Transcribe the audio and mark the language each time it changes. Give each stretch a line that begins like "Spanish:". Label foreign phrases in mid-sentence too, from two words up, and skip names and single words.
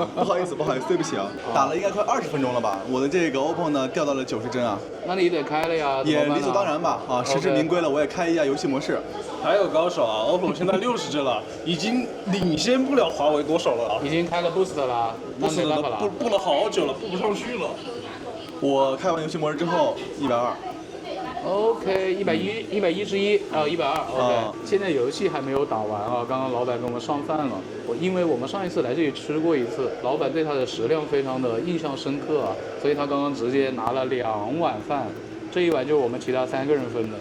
Chinese: 不好意思，对不起啊。打了应该快20分鐘了吧？我的這個 OPPO 呢掉到了90幀啊。那你得開了呀。也理所當然吧。啊，實至名歸了，我也開一下遊戲模式。還有高手啊 ，OPPO 現在60幀了，已經領先不了華為多少了。已經開了 Boost 了，那沒辦法了。布了好久了，布不上去了。我開完遊戲模式之後120。 OK， 111啊，120 OK。現在遊戲還沒有打完啊，剛剛老闆給我們上飯了。因為我們上一次來這裡吃過一次，老闆對他的食量非常的印象深刻啊，所以他剛剛直接拿了2碗飯，這一碗就是我們其他3個人分的。